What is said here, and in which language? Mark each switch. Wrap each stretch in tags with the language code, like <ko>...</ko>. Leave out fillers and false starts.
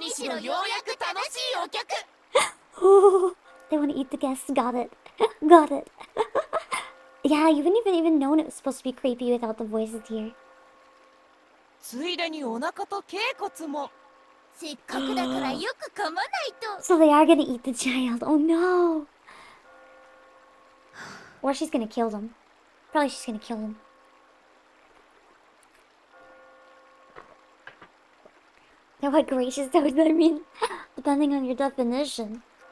<ja>何しろようやく楽しいお客。</ja> <en>They want to eat the guests. Got it. Got it. Yeah, you wouldn't even known it was supposed to be creepy without the voices here.</en> <ja>ついでにお腹と脛骨も。せっかくだからよく噛まないと。</ja> <en>So they are gonna eat the child. Oh no. Or she's gonna kill them. Probably she's gonna kill him. Now what gracious toes I mean, depending on your definition.</en>